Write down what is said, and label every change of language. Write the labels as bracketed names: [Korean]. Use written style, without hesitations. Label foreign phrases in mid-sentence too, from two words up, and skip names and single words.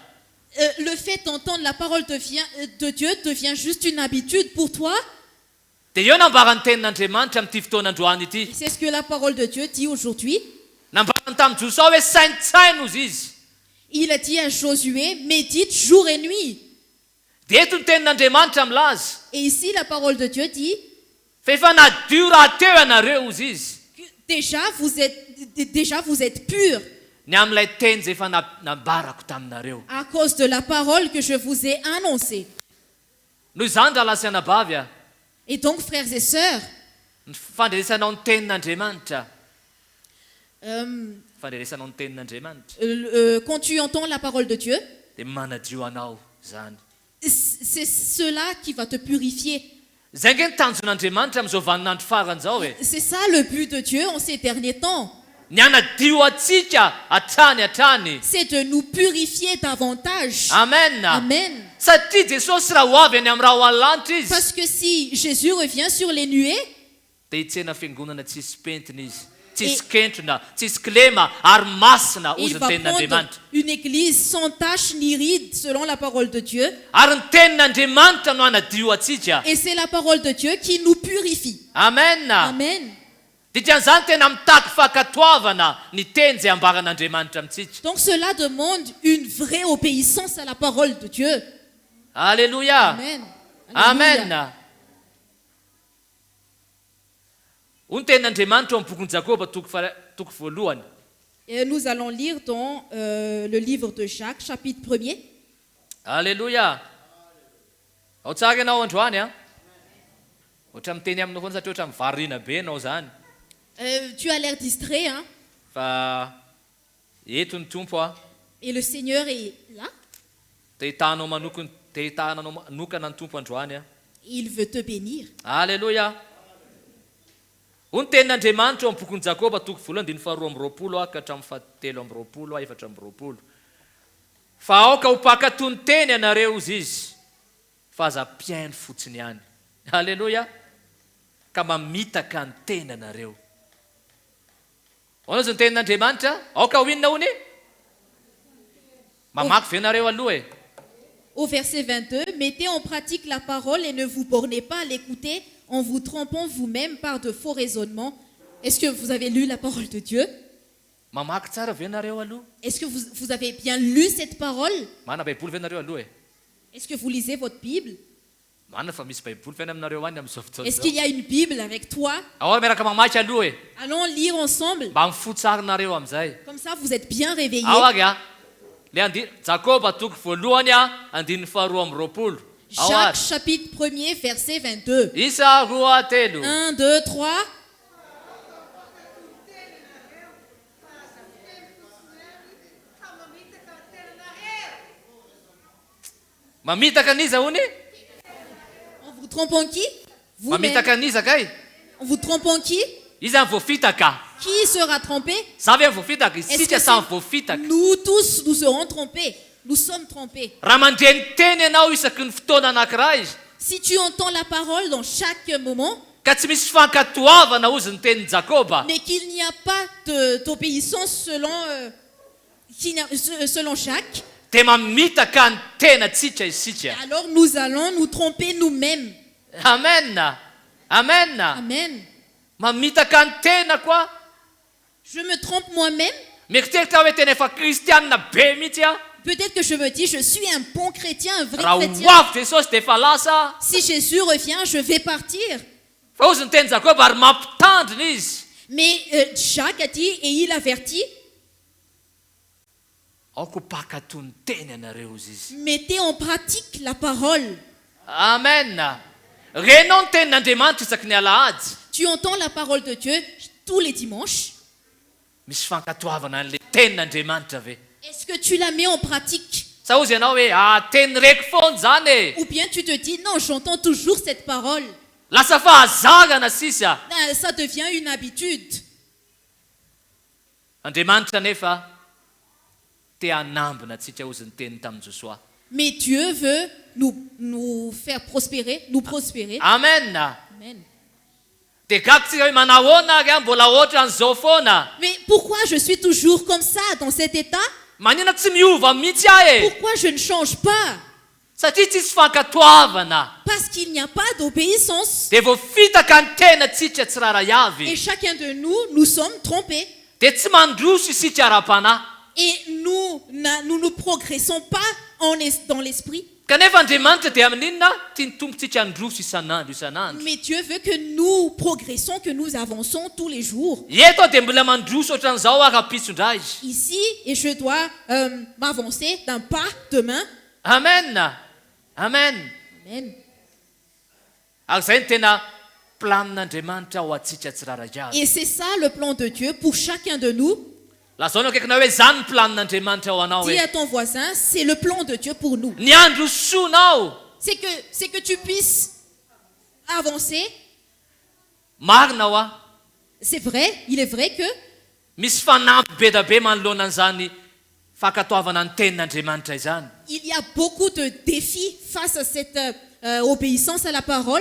[French] Le fait d'entendre la parole de Dieu devient juste une habitude pour toi. [Malagasy] Dia eo nambarany tenin'Andriamanitra amin'ity fotoanandroany ity. [French] C'est ce que la parole de Dieu dit aujourd'hui. [Malagasy] Nambarany tamin'ny Josua hoe sainotsaino izy izy. [French] Il a dit à Josué, médite jour et nuit. [Malagasy] Dia eto ny tenin'Andriamanitra milaza. [French] Et ici, la parole de Dieu dit, [Malagasy] Fa efa nadio raha teo ianareo izy izy. [French] que déjà vous êtes purs [Malagasy] Ny amin'ilay teny zay efa nambarako taminareo. [French] à cause de la parole que je vous ai annoncée. [Malagasy] Noho izany raha lasianabavy a, [French] Et donc, frères et sœurs, [Malagasy] ny fandrenesanao ny tenin'Andriamanitra. euh, Fandrenesanao ny tenin'Andriamanitra. [French] quand tu entends la parole de Dieu, [Malagasy] Dia manadio anao zany. [French] c'est cela qui va te purifier. [Malagasy] Zay nge ny tanjon'Andriamanitra amin'izao vaninandro farany zao e. [French] C'est ça le but de Dieu en ces derniers temps. [Malagasy] Ny anadio atsika hatrany. [French] C'est de nous purifier davantage. Amen. Amen. [Malagasy] Satria Jesosy raha ho avy any amin'ny raha ho an-lanitra izy, [French] Parce que si Jésus revient sur les nuées, [Malagasy] dia hitsena fiangonana tsisy pentina izy, tsisy kentrona, tsisy kilema ary masina [French] il [Malagasy] ozy ny [French] va prendre [Malagasy] tenin'Andriamanitra. [French] une église sans tache ni ride selon la parole de Dieu. [Malagasy] Ary ny tenin'Andriamanitra no anadio atsika. [French] Et c'est la parole de Dieu qui nous purifie. Amen. Amen. [Malagasy] Dikan'izany tena mitaky fankatoavana ny teny zay ambaran'Andriamanitra amintsika. [French] Donc cela demande une vraie obéissance à la parole de Dieu. Alléluia. Amen. Alléluia. Amen. [Malagasy] Hoy ny tenin'Andriamanitra eo amin'ny bokin'i Jakoba toko voalohany. [French] Et nous allons lire dans le livre de Jacques, chapitre 1er. Alléluia. [Malagasy] Ao tsara ianao androany a. Ohatra miteny aminao foana satria ohatra mivarina be ianao zany. [French] Tu as l'air distrait, hein? [Malagasy] Fa eto ny tompo a. [French] Et le Seigneur est là. [Malagasy] Te hitanao manokana ny tompo androany a. [French] Il veut te bénir. Alléluia. [Malagasy] Hoy ny tenin'Andriamanitra eo amin'ny bokin'i Jakoba toko voalohany 2:20 ka hatramin'ny 7:20 4:20. Fa aoka ho mpakatoy ny teny ianareo izy izy, fa aza mpiaino fotsiny ihany. Alléluia. Ka mamitaka ny teny ianareo. Ahoana izy ny tenin'Andriamanitra? Aoka ho inona hony? Mamaky ve ianareo aloha e? [French] Au verset 22, mettez en pratique la parole et ne vous bornez pas à l'écouter en vous trompant vous-même par de faux raisonnements. Est-ce que vous avez lu la parole de Dieu? [Malagasy] Mamaky tsara ve ianareo aloha? [French] Est-ce que vous avez bien lu cette parole? [Malagasy] Mana baiboly ve ianareo aloha e? [French] Est-ce que vous lisez votre Bible? [Malagasy] Mana fa misy baiboly ve any aminareo any amin'izao fotoana [French] Est-ce [Malagasy] zao? [French] qu'il y a une Bible avec toi? [Malagasy] Ahoana miaraka mamaky aloha e? [French] Allons lire ensemble. [Malagasy] Mba mifotsarinareo amin'izay. [French] Comme ça, vous êtes bien réveillés. [Malagasy] Ao agy a. Le Jakoba toko voalohany a 2:20. Ao Jacques, ary. [French] chapitre 1er, verset 22. [Malagasy] Isa 2:3. 1, 2, 3. Mamitaka an'iza hony? [French] En vous trompant qui? Vous-même. [Malagasy] Mamitaka an'iza kay? [French] En vous trompant qui? [Malagasy] Iza ny voafitaka. [French] Qui sera trompé? [Malagasy] Zavy amin'ny voafitaka. [French] Est-ce [Malagasy] Isika [French] que [Malagasy] samy [French] c'est- [Malagasy] voafitaka. [French] Nous tous, nous serons trompés. Nous sommes trompés. [Malagasy] Raha mandreny teny ianao isaky ny fotoana anankiray izy, [French] Si tu entends la parole dans chaque moment, [Malagasy] ka tsy misy fankatoavana ozy ny tenin'i Jakoba, [French] mais qu'il n'y a pas d'obéissance selon chaque, [Malagasy] dia mamitaka ny tenatsika isika. [French] alors nous allons nous tromper nous-mêmes. Amen. Amen. Amen. [Malagasy] Mamitaka ny tena koa. [French] Je me trompe moi-même. [Malagasy] Mieritseritra hoe tena efa kristianina be mihitsy a. [French] Peut-être que je me dis, je suis un bon chrétien, un vrai [Malagasy] Raha [French] chrétien. [Malagasy] ho avy Jesosy dia efa lasa. [French] Si Jésus revient, je vais partir. [Malagasy] Fa ozy ny teny Jakoba ary mampitandrina izy. [French] Mais Jacques a dit, et il avertit, [Malagasy] Aoko mpakatoy ny teny ianareo izy izy. [French] mettez en pratique la parole. Amen. [Malagasy] Renao ny tenin'Andriamanitra isaky ny alahady. [French] Tu entends la parole de Dieu tous les dimanches. [Malagasy] Misy fankatoavana an'ilay tenin'Andriamanitra ve? [French] Est-ce que tu la mets en pratique? [Malagasy] Sa ozy ianao hoe teny raiky foana zany e. [French] Ou bien tu te dis, non, j'entends toujours cette parole. [Malagasy] Lasa fahazarana sisa. [French] Ça devient une habitude. [Malagasy] Andriamanitra nefa te hanambina antsika ozy ny teny tamin'i Josoa. [French] Mais Dieu veut nous faire prospérer, nous prospérer. Amen. Amen. [Malagasy] Dia gatsika hoe manahoana ary mbola oatra an'izao foana. [French] Mais pourquoi je suis toujours comme ça, dans cet état? [Malagasy] Manina tsy miova mihitsy ahy e. [French] Pourquoi je ne change pas? [Malagasy] Satria tsisy fankatoavana. [French] Parce qu'il n'y a pas d'obéissance. [Malagasy] Dia voafitaka ny tenatsika tsiraray [French] Et [Malagasy] avy. [French] chacun de nous, nous sommes trompés. [Malagasy] Dia tsy mandroso isika ara-panahy. [French] Et nous ne progressons pas dans l'esprit. [Malagasy] Kanefa Andriamanitra dia amin'inona tia ny tompontsika androso isan'andro isan'andro. [French] Mais Dieu veut que nous progressons, que nous avançons tous les jours. [Malagasy] Eto aho dia mbola mandroso ohatran'izao aho rahampitsondray. [French] Ici, et je dois m'avancer d'un pas demain. Amen. Amen. Amen. [Malagasy] Ary izay no tena planin'Andriamanitra ho antsika tsiraray avy. [French] Et c'est ça le plan de Dieu pour chacun de nous. [Malagasy] Lazao no akaikina hoe izany ny planin'Andriamanitra ho anao [French] Dis [Malagasy] hoe [French] à ton voisin, c'est le plan de Dieu pour nous. [Malagasy] ny andro soanao. [French] C'est que tu puisses avancer. [Malagasy] Marina ho aho. [French] C'est vrai, il est vrai que [Malagasy] Misy fanampy be da be manoloana an'izany fankatoavana ny tenin'Andriamanitra izany. [French] il y a beaucoup de défis face à cette obéissance à la parole.